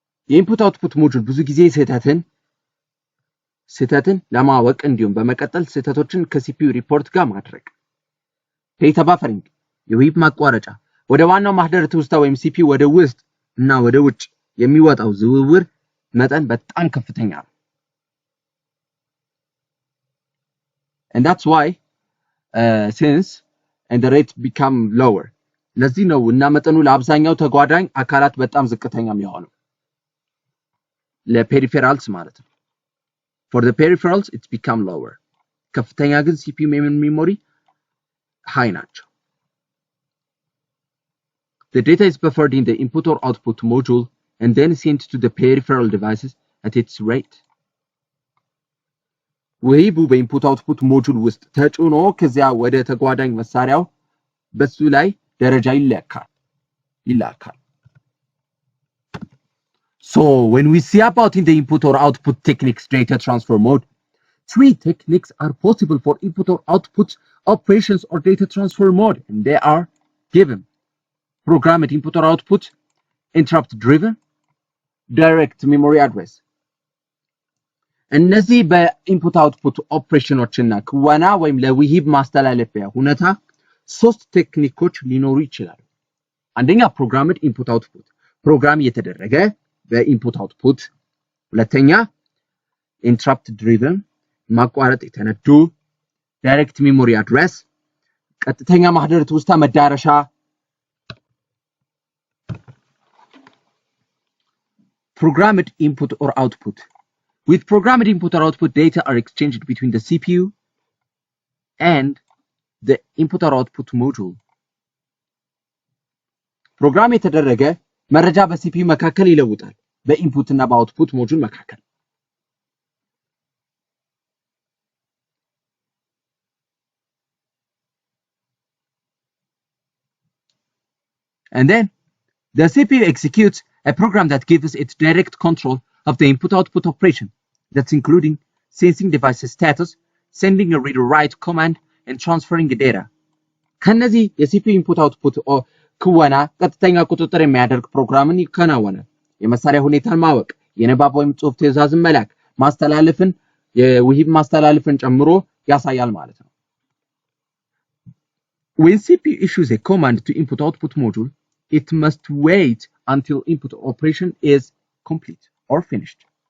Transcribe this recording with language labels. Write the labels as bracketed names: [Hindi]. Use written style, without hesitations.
[Amharic] የኢንፑት አውትፑት ሞጁል ብዙ ጊዜ ስህተትን ለማወቅ እንዲሁም በመቀጠል ስህተቶችን ከሲፒዩ ሪፖርት ጋር ማድረግ። ዴታ ባፈሪንግ የውሂብ ማቋረጫ ወደ ዋናው ማህደር ትውስታ ወይም ሲፒዩ ወደ ውስጥ እና ወደ ውጭ የሚወጣው ዝውውር መጠን በጣም ከፍተኛ ነው። [English] and that's why since and the rate become lower. [Amharic] ለዚህ ነው እና መጠኑ ለአብዛኛው ተጓዳኝ አካላት በጣም ዝቅተኛ የሚሆነው ለፔሪፌራልስ ማለት ነው። [English] for the peripherals it's become lower. [Amharic] ከፍተኛ ግን CPU memory high ናቸው። [English] The data is buffered in the input or output module and then sent to the peripheral devices at its rate. [Amharic] ውሂቡ በኢንፑት አውትፑት ሞጁል ውስጥ ተጭኖ ከዚያ ወደ ተጓዳኝ መሳሪያው በሱ ላይ ደረጃ ይላካል። [English] So when we see about in the input or output techniques data transfer mode, 3 techniques are possible for input or output operations or data transfer mode, and they are given: programmed input or output, interrupt driven, direct memory address. [Amharic] እነዚህ በኢንፑት አውትፑት ኦፕሬሽኖችና ክወና ወይም ለውሂብ ማስተላለፊያ ሁኔታ ሶስት ቴክኒኮች ሊኖሩ ይችላሉ። አንደኛ ፕሮግራምድ ኢንፑት አውትፑት ፕሮግራም የተደረገ በኢንፑት አውትፑት፣ ሁለተኛ ኢንተረፕት ድሪቨን ማቋረጥ የተነዱ ዳይሬክት ሜሞሪ አድሬስ ቀጥተኛ ማህደር ትውስታ መዳረሻ [English] programmed input or output. With programmed input or output, data are exchanged between the CPU and the input or output module. [Amharic] Program የተደረገ መረጃ በሲፒዩ መካከል ይለውጣል በኢንፑት እና በአውትፑት ሞጁል መካከል። [English] And then the CPU executes a program that gives it direct control of the input-output operation. That's including sensing device's status, sending a read-write command, and transferring the data. [Amharic] ከነዚህ የሲፒዩ ኢንፑት-አውትፑት ክወና ቀጥተኛ ቁጥጥር የሚያደርግ ፕሮግራምን ይከናወናል። የመሳሪያ ሁኔታን ማወቅ፣ የንባብ ወይም ጽሑፍ ትዕዛዝን መላክ፣ ማስተላለፍን የውሂብ ማስተላለፍን ጨምሮ ያሳያል ማለት ነው። [English] When CPU issues a command to input-output module, it must wait until input operation is complete or finished.